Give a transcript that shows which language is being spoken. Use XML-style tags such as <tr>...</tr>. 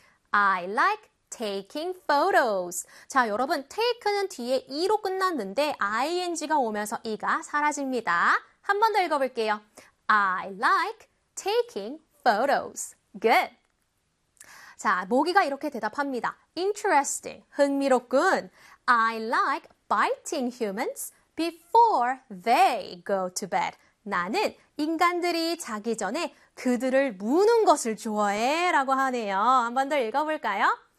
<en>I like taking photos.</en> <ko>자, 여러분, take는 뒤에 e로 끝났는데 ing가 오면서 e가 사라집니다. 한 번 더 읽어볼게요.</ko> <en>I like taking photos. Good.</en> <ko>자, 모기가 이렇게 대답합니다.</ko> <en>Interesting.</en> <ko>흥미롭군.</ko> <en>I like biting humans before they go to bed.</en> <ko>나는 인간들이 자기 전에 그들을 무는 것을 좋아해 라고 하네요. 한 번 더 읽어볼까요?</ko>